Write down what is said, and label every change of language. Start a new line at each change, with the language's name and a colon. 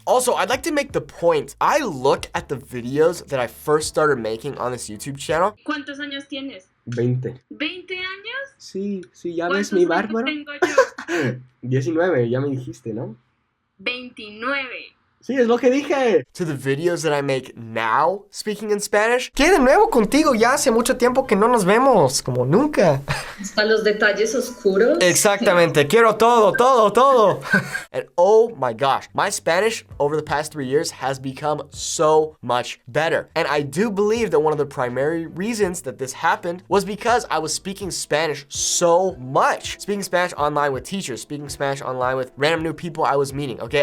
English: Also, I'd like to make the point, I look at the videos that I first started making on this YouTube channel.
Spanish: ¿Cuántos años tienes? 20. ¿20 años? Sí, ya ves mi bárbaro. Tengo yo? 19, ya me dijiste, ¿no? 29. Sí, es lo que dije.
English: To the videos that I make now, speaking in Spanish.
Spanish: ¿Qué de nuevo contigo? Ya hace mucho tiempo que no nos vemos, como nunca. Hasta los detalles oscuros. Exactamente. Quiero todo.
English: And oh my gosh, my Spanish over the past 3 years has become so much better. And I do believe that one of the primary reasons that this happened was because I was speaking Spanish so much. Speaking Spanish online with teachers, speaking Spanish online with random new people I was meeting, okay?